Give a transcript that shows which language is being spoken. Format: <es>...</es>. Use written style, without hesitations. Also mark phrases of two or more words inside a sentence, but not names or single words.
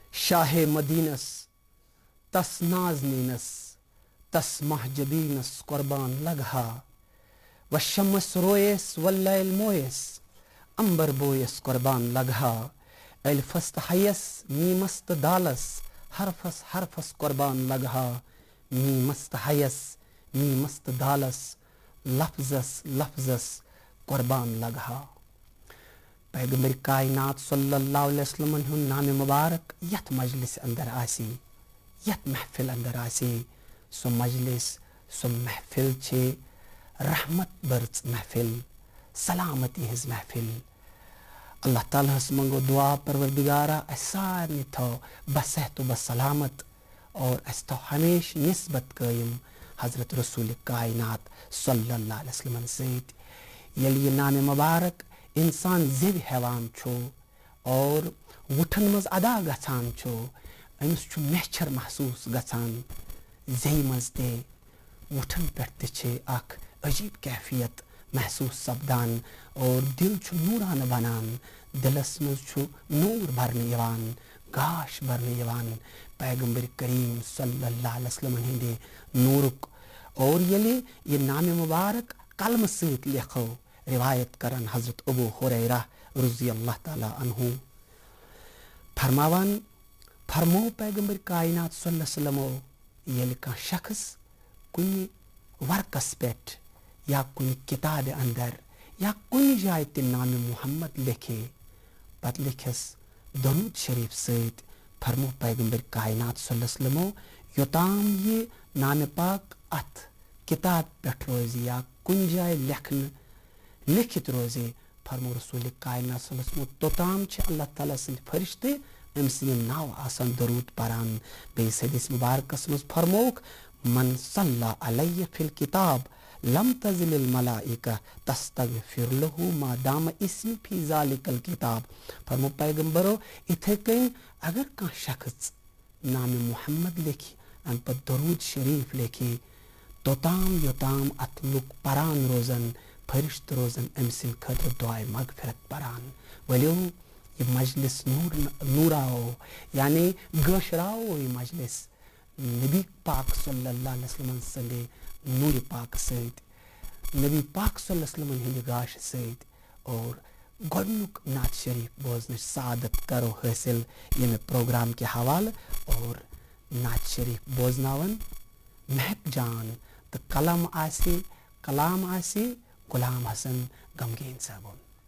<ks>شاہ مدینس تس نازنینس تس محجبینس قربان لگہا و شمس رویس واللیل مویس امبر بویس قربان لگہا الفست حیس میمست دالس حرفس قربان لگہا میمست حیس میمست دالس لفظس قربان لگہا. پیغمبر کائنات صلی اللہ علیہ وسلم ہن نام مبارک یت مجلس اندر آسی یت محفل اندر آسی سو مجلس سو محفل چھے رحمت برچ محفل سلامتی ہز محفل. اللہ تعالیٰ ہس منگو دعا پروردگارا اس سارنی تھو بصحت و بسلامت اور اس تھو ہمیش نسبت قائم حضرت رسول کائنات صلی اللہ علیہ وسلم سیت. یلی یہ نام مبارک انسان زیب حیوان چھو اور وٹھن مز ادا گھان چھو امس چھو میچھر محسوس گھان زی مز تے وٹھن پہ چھے اخ عجیب کیفیت محسوس سپدان اور دل چھو نوران بنان دلس مز چھو نور بھرنے یوان گاش بھرنے یوان پیغمبر کریم صلی اللہ علیہ وسلم ہندے نورک. اور یلی یہ نام مبارک قلم سیت لکھو روایت کرن حضرت ابو ہریرہ رضی اللہ تعالی عنہ فرماوان فرمو پیغمبر کائنات صلی اللہ علیہ وسلم یلی کان شخص کنی ورکس پیٹ یا کنی کتاب اندر یا کنی جائے تے نام محمد لکھے پت لکھس درود شریف سیت فرمو پیغمبر کائنات صلی اللہ علیہ وسلم یوتام یہ نام پاک ات کتاب پیٹ روزی یا کن جائے لکھت روزے فرمو رسول کائنات صلی اللہ علیہ وسلم توتام چھے اللہ تعالیٰ سن فرشتے ام سن ناو آسان درود پران. بیس حدیث مبارکس مز فرموک</ks> <ar>من صلی علیہ فی الکتاب لم تزل الملائکہ تستغفر لہو ما دام اسم فی ذالک الکتاب.</ar> <ks>فرمو پیغمبرو اتھے کہیں اگر کان شخص نام محمد لکھی ام پر درود شریف لکھی توتام یوتام ات لک پران روزن فرشت روزن ام سن خطر دعائے مغفرت پران. ولیو یہ مجلس نوراو یعنی گشراو یہ مجلس نبی پاک صلی اللہ علیہ وسلم سندے نور پاک سید نبی پاک صلی اللہ علیہ وسلم ہندی گاش سید اور گڈنک نعت شریف بوزنش سعادت کرو حاصل یہ پروگرام کے حوالہ اور نعت شریف بوزناون مہک جان تو کلام آسی غلام حسن غمگین صاحبون.</ks>